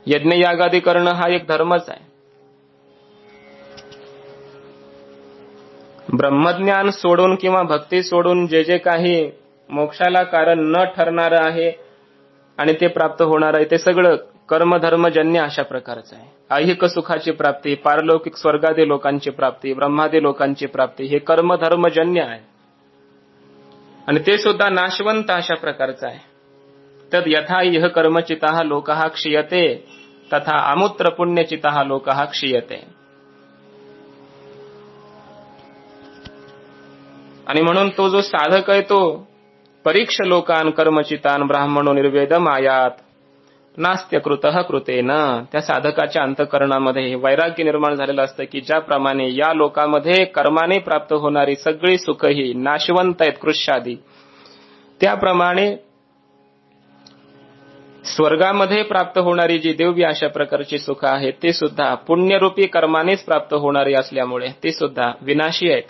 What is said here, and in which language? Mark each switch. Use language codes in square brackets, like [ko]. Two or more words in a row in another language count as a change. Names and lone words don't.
[mr] यज्ञयागादी करणं हा एक धर्मच आहे. ब्रह्मज्ञान सोडून किंवा भक्ती सोडून जे जे काही मोक्षाला कारण न ठरणारं आहे आणि ते प्राप्त होणार आहे ते सगळं कर्मधर्मजन्य अशा प्रकारचं आहे. ऐहिक सुखाची प्राप्ती, पारलौकिक स्वर्गादी लोकांची प्राप्ती, ब्रह्मादी लोकांची प्राप्ती हे कर्मधर्मजन्य आहे आणि ते सुद्धा नाशवंत अशा प्रकारचं आहे. [sa] तद यथा इह कर्मचितः लोकः क्षीयते तथा अमुत्र पुण्यचितः लोकः क्षीयते. [mr] आणि म्हणून तो जो साधक आहे तो [sa] परीक्ष लोकान कर्मचितान ब्राह्मणो निर्वेदम आयात नास्त्य कृतः कृतेन. [mr] त्या साधकाच्या अंतःकरणामध्ये वैराग्य निर्माण झालेलं असतं की ज्याप्रमाणे या लोकामध्ये कर्माने प्राप्त होणारी सगळी सुख ही नाशवंत आहेत कृष्यादी, त्याप्रमाणे स्वर्गामध्ये प्राप्त होणारी जी दिव्य अशा प्रकारची सुख आहेत ते सुद्धा पुण्यरूपी कर्मानेच प्राप्त होणारी असल्यामुळे ते सुद्धा विनाशी आहेत.